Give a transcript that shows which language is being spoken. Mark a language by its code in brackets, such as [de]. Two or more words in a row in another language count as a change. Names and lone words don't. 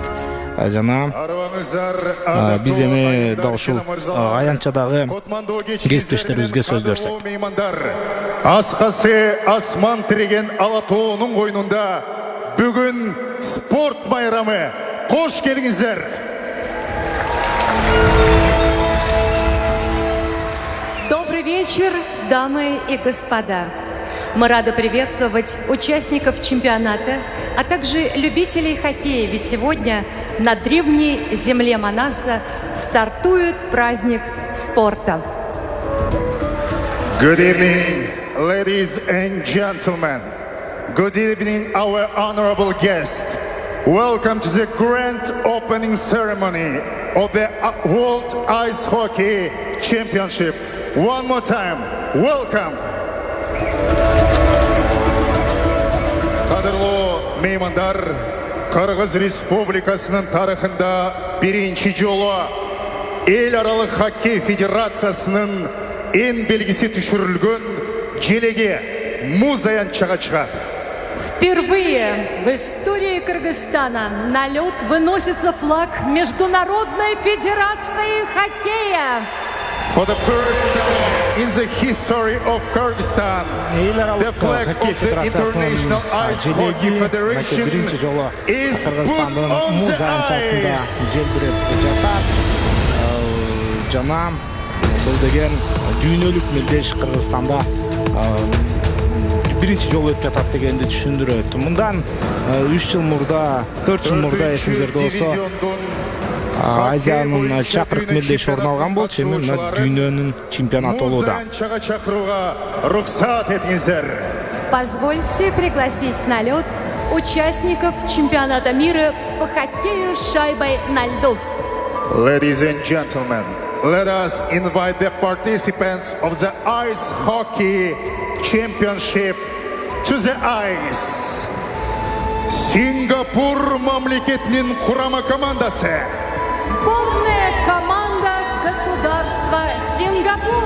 [ky] Жана биз эми дал ушул аянтчадагы кесиптештерибизге сөз берсек. Аскасы асман тиреген ала тоонун койнунда бүгүн спорт байрамы. Кош келиңиздер. [ru] Добрый вечер, дамы и господа. Мы рады приветствовать участников чемпионата, а также любителей хоккея, ведь сегодня на древней земле Манаса стартует праздник спорта. [en] Good evening, ladies and gentlemen. Good evening, our honorable guest. Welcome to the grand opening ceremony of the World Ice Hockey Championship. One more time, welcome. [ky] Кадырлуу меймандар, Кыргыз Республикасынын тарыхында биринчи жолу Эл аралык хоккей федерациясынын эң белгиси түшүрүлгөн желеги муз аянтчага чыгат. [ru] Впервые в истории Кыргызстана на лед выносится флаг Международной Федерации Хоккея. [en] For the first time in the history of Kyrgyzstan, the flag of the International Ice Hockey Federation is put on the ice. [ky] Жана бул деген дүйнөлүк мелдеш Кыргызстанда биринчи жолу өтүп жатат дегенди түшүндүрөт. Мындан 3 жыл мурда, 4 жыл мурда эсиңиздерде болсо Азиянын чакырык мелдеши орун алган болчу, эми дүйнөнүн чемпионаты болууда. [ru] Позвольте пригласить на лед участников чемпионата мира по хоккею с шайбой на льду. [en] Ladies and gentlemen, let us invite the participants of the Ice Hockey Championship to the ice. [ky] Сингапур мамлекетинин курама командасы. [ru] Сборная команда государства Сингапур.